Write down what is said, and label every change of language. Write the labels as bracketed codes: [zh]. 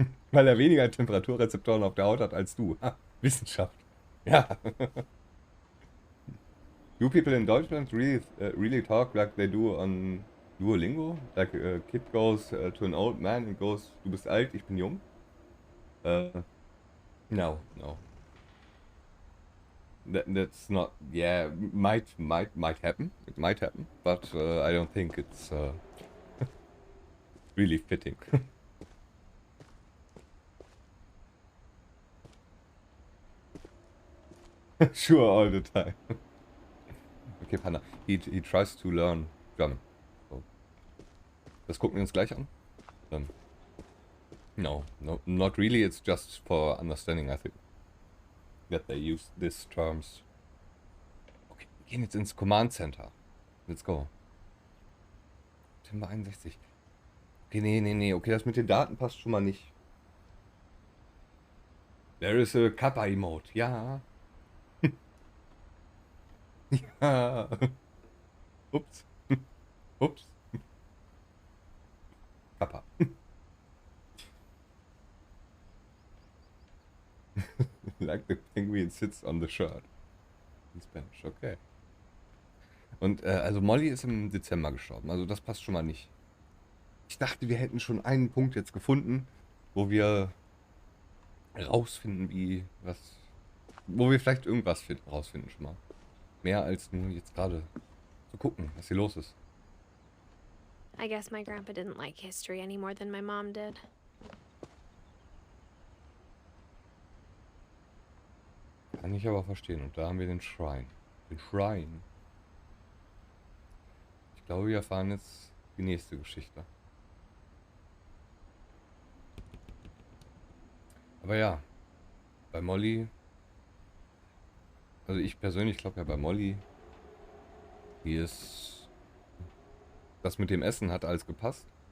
[de] Weil er weniger Temperaturrezeptoren auf der Haut hat als du. Ha, Wissenschaft. Ja. [en] Do people in Deutschland really talk like they do on Duolingo? Like a kid goes to an old man and goes, [de] du bist alt, ich bin jung? [en] No. That's not, yeah, might happen. It might happen, but I don't think it's really fitting. Sure, all the time. Okay, Panda. He tries to learn German. So. [de] Das gucken wir uns gleich an. [en] No, not really. It's just for understanding, I think. That they use these terms. [de] Okay, wir gehen jetzt ins Command Center. [en] Let's go. [de] September 61. Okay, nee. Okay, das mit den Daten passt schon mal nicht. [en] There is a Kappa Emote. Ja. [de] Ja. Ups. Ups. [en] Kappa. Like the penguin sits on the shirt. In Spanish, okay. [de] Und also Molly ist im Dezember gestorben, also das passt schon mal nicht. Ich dachte, wir hätten schon einen Punkt jetzt gefunden, wo wir rausfinden, wo wir vielleicht irgendwas rausfinden schon mal. Mehr als nur jetzt gerade zu gucken, was hier los ist. [en] I guess my grandpa didn't like history any more than my mom did. [de] Kann ich aber verstehen. Und da haben wir den Shrine. Den Shrine. Ich glaube, wir erfahren jetzt die nächste Geschichte. Aber ja, bei Molly, also ich persönlich glaube ja bei Molly, die ist, das mit dem Essen hat alles gepasst.